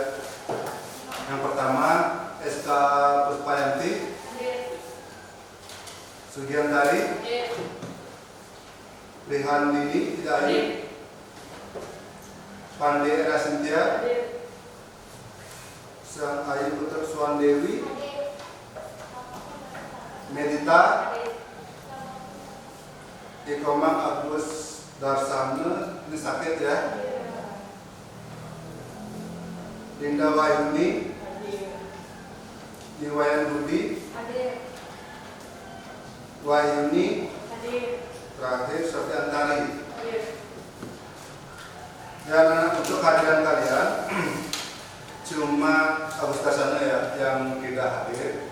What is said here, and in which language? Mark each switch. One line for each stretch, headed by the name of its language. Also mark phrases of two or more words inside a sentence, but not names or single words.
Indonesian: Yang pertama SK Puspayanti, Sugiantari, Rehan Dini, tidak Ayu, Pande Era Sintia, Sang Ayu Putra Suandewi, Medita, Ikomang Agus Darsana, ini sakit ya. Linda Wayuni, Iwayan Budi, Wayuni, terakhir Sofi Antari. Dan untuk kehadiran kalian cuma Agus Darsana ya yang tidak hadir.